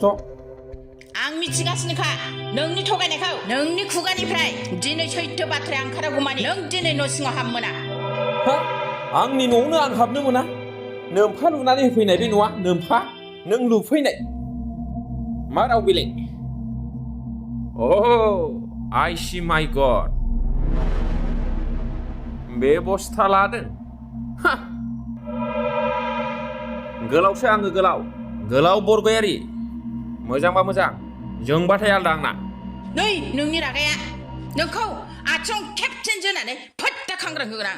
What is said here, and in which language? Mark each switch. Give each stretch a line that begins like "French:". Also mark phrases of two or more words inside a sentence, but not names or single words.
Bodo: आं मिथिगासिनोखा नोंनि थगायनायखौ। नोंनि खुगानिफ्राय दिनै सैथो बाथ्राया ओंखारागौमानि नों दिनै न' सिङाव हाबनो मोना। हा? आंनि न'आवनो आं हाबनो मोना? नोमफा लुनानै होफैनाय बे न'आ? नोमफा? नों लुफैनाय? मा राव बेलाय?
English: I see my God।
Bodo: बेबस्था लादों? हा! गोलावसो आङो गोलाव बरगयारि। मोजांबा मोजां, जोंबाथाय आलदा आंना। नै नोंनि रागाया नोंखौ आथिं खेबसेन जोनानै फोट्टा खांग्रां होगोन आं।